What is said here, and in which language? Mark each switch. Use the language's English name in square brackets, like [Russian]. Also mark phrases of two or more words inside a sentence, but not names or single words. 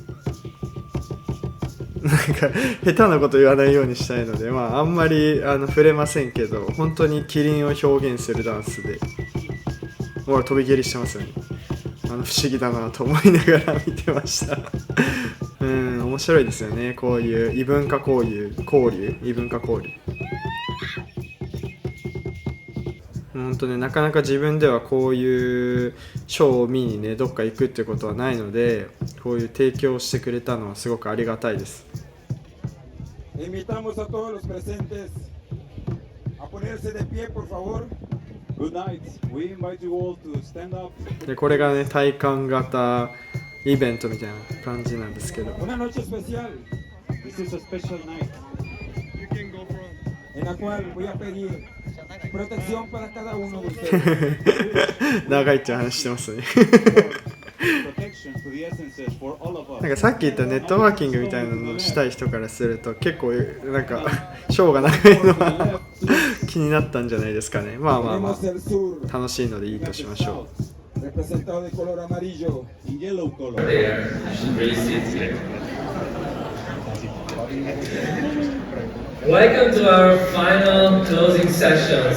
[Japanese] なんか下手なこと言わないようにしたいので、あんまり触れませんけど、本当にキリンを表現するダンスで、ほら飛び蹴りしてますよね。不思議だなと思いながら見てました面白いですよね、こういう異文化交流、異文化交流。本当ね、なかなか自分ではこういうショーを見にね、どっか行くってことはないので、こういう提供してくれたのはすごくありがたいです。 [Spanish] Invitamos a todos los presentes a ponerse de pie, por favor. [English] Good night. We invite you all to stand up. [Japanese] で、これがね、体感型イベントみたいな感じなんですけど。 [Spanish] Una noche especial. [English] This is a special night. [Spanish] En la cual voy a pedir protección para cada uno de ustedes. [Japanese] 長いって話してますね。なんかさっき言ったネットワーキングみたいなのをしたい人からすると結構なんかショーが長いのは気になったんじゃないですかね。まあ楽しいのでいいとしましょう。 [Spanish] Representado de color amarillo y [English] yellow color. There, you should really see it today. Welcome to our final closing session.